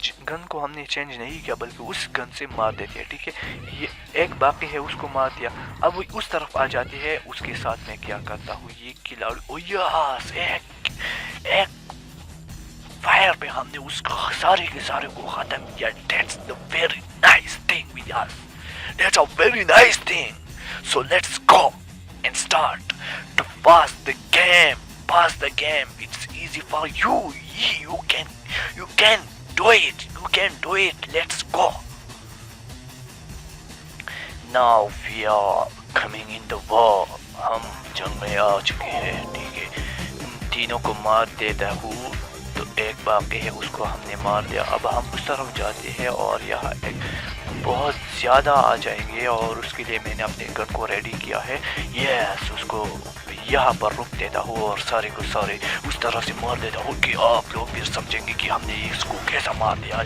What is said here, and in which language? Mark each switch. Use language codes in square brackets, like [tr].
[ur] گن کو ہم نے چینج نہیں کیا بلکہ اس گن سے مار دیتے ہیں. ٹھیک ہے، یہ ایک باقی ہے، اس کو مار دیا. اب وہ اس طرف آ جاتے ہیں. اس کے ساتھ میں کیا کرتا ہوں، یہ کھلاڑی او یس ایک فائر پہ ہم نے اس سارے کے سارے کو ختم کیا. [en] That's the very nice thing with us. That's a very nice thing. So let's go and start to pass the game. Pass the game. It's easy for you. You can do it. You can do it. Let's go. Now we are coming in the war. [ur] ہم جنگ میں آ چکے ہیں. ٹھیک ہے، ان تینوں کو مار دیتا ہوں. تو ایک باقی ہے، اس کو ہم نے مار دیا. اب ہم اس طرف جاتے ہیں اور یہاں ایک بہت زیادہ آ جائیں گے اور اس کے لیے میں نے اپنے گن کو ریڈی کیا ہے. یس اس کو یہاں پر رک دیتا ہوں اور سارے کو سارے اس طرح سے مار دیتا ہوں کہ آپ لوگ پھر سمجھیں گے کہ ہم نے اس کو کیسا مار دیا.